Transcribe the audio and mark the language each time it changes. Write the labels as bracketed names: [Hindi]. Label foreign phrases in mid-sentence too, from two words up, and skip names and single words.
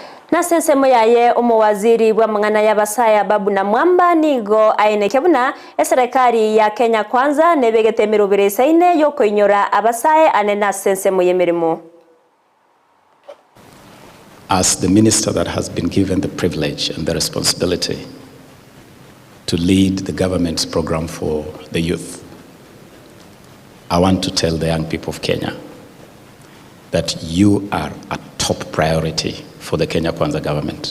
[Gusii] Na sensemo yaye umowaziri wa mang'ana ya basaya Babu Namwamba nigo aineke buna serikali ya Kenya Kwanza nebegete mirubire saine yoko inyora abasaye anena sensemo yemirimo. [English] As the minister that has been given the privilege and the responsibility to lead the government's program for the youth, I want to tell the young people of Kenya that you are a top priority for the Kenya Kwanza government.